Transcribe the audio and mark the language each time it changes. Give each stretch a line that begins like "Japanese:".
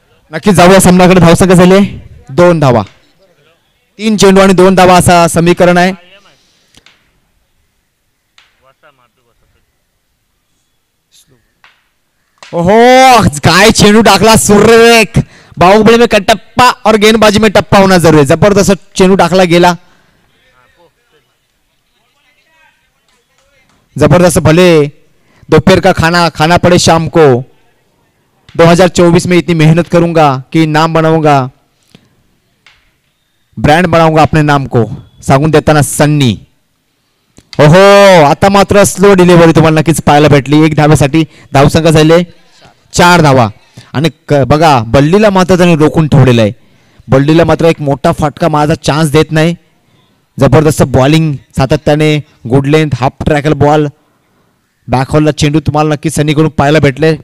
Marathi: नक्कीच जाऊया सामन्याकडे. धावसंख्या झाली 2 धावा. 3 चेंडू आणि 2 धावा असा समीकरण आहे. ओहो काय चेंडू टाकला सुरेख.
Hindi: बाहुबली में कटप्पा और गेंदबाजी में टप्पा होना जरूरी है.
Marathi: जबरदस्त चेंडू टाकला गेला. जबरदस्त.
Hindi: भले दोपहर का खाना खाना पड़े शाम को, 2024 में इतनी मेहनत करूंगा कि नाम बनाऊंगा, ब्रँड बनाऊंगा अपने नाम को,
Marathi: सांगून देताना
Hindi: सन्नी.
Marathi: ओहो आता मात्र स्लो डिलिव्हरी तुम्हाला नक्कीच पाहायला भेटली. 1 धावेसाठी धावसंख्या झाले 4 धावा. आणि बघा बल्लीला मात्र त्याने रोखून ठेवलेलं आहे. बल्लीला मात्र एक मोठा फटका माझा चान्स देत नाही. जबरदस्त बॉलिंग सातत्याने, गुड लेंथ, हाफ ट्रॅकल बॉल, बॅकहॉलला चेंडू तुम्हाला नक्कीच सनीकडून पाहायला भेटले.